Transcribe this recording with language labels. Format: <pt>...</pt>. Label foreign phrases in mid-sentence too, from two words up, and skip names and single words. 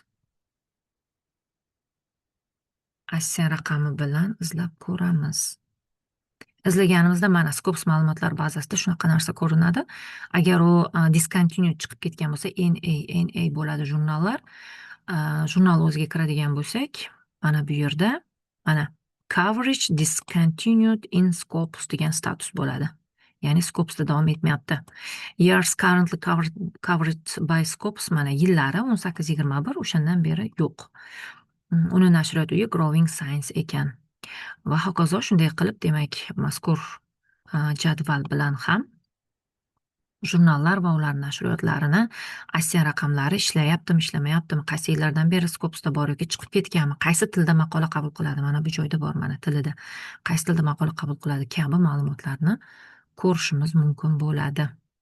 <uz>ISSN raqami bilan izlab ko'ramiz. Izlaganimizda mana Scopus ma'lumotlar bazasida shunaqa narsa ko'rinadi. Agar u discontinued chiqib ketgan bo'lsa, NA bo'ladi jurnallar. Jurnal o'ziga kiradigan bo'lsak, mana bu yerda mana</uz> <en>coverage discontinued in Scopus</en> <uz>degan status bo'ladi. Ya'ni Scopusda davom etmayapti.</uz> <en>Years currently covered by Scopus,</en> <uz>mana yillari 18-21, o'shandan beri yo'q. Uni nashriyot uyi Growing Science ekan. Va hokazo. Shunday qilib, demak, mazkur jadval bilan ham jurnallar va ular nashriyotlarini ISSN raqamlari ishlayaptimi, ishlamayaptimi, qaysi yillardan beri Scopusda bor yoki chiqib ketganmi, qaysi tilda maqola qabul qiladi, mana bu joyda bor, mana tilida, qaysi tilda maqola qabul qiladi kabi ma'lumotlarni ko'rishimiz mumkin bo'ladi.</uz>